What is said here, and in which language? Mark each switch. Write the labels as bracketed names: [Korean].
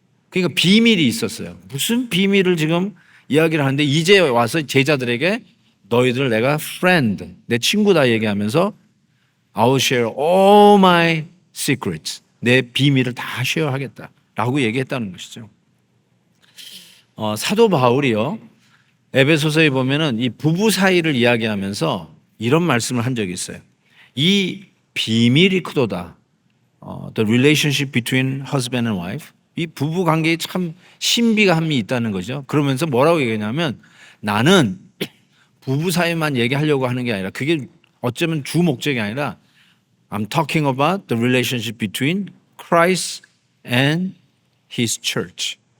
[Korean] 그러니까 비밀이 있었어요. 무슨 비밀을 지금 이야기를 하는데 이제 와서 제자들에게 너희들 내가 friend, 내 친구다 얘기하면서 [English] I'll share all my secrets. [Korean] 내 비밀을 다 쉐어하겠다 라고 얘기했다는 것이죠. 사도 바울이요. 에베소서에 보면은 이 부부 사이를 이야기하면서 이런 말씀을 한 적이 있어요. 이 비밀이 크도다. [English] The relationship between husband and wife. [Korean] 이 부부 관계에 참 신비감이 있다는 거죠. 그러면서 뭐라고 얘기하냐면 나는 부부 사이만 얘기하려고 하는 게 아니라 그게 어쩌면 주 목적이 아니라 [English] I'm talking about the relationship between Christ and His church.